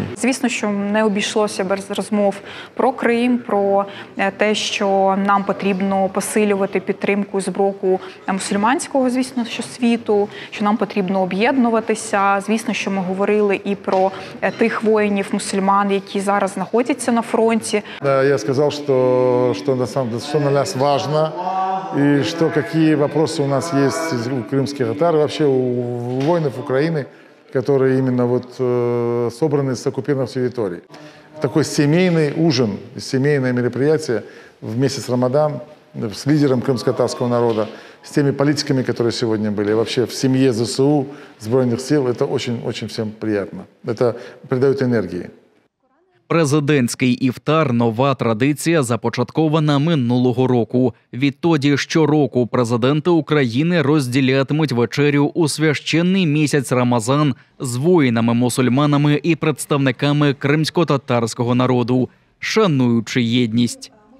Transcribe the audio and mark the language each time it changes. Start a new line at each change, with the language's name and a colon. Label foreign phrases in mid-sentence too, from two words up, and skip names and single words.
Ukrainian: Звісно, що не обійшлося без розмов про Крим, про те, що нам потрібно посилювати підтримку з боку мусульманського, звісно, що світу, що нам потрібно об'єднуватися. Звісно, що ми говорили і про тих воїнів-мусульман, які зараз знаходяться на фронті. Я сказав, що на нас важливо,
Russian: и какие вопросы у нас есть у крымских татар, вообще у воинов Украины, которые именно собраны с оккупированных территорий. Такой семейный ужин, семейное мероприятие в месяц Рамадан с лидером крымско-татарского народа, с теми политиками, которые сегодня были, вообще в семье ЗСУ,
Ukrainian: Збройних сил,
Russian: это очень-очень всем приятно. Это придает энергии.
Ukrainian: Президентський іфтар – нова традиція, започаткована минулого року. Відтоді щороку президенти України розділятимуть вечерю у священний місяць Рамазан з воїнами-мусульманами і представниками кримсько-татарського народу, шануючи єдність.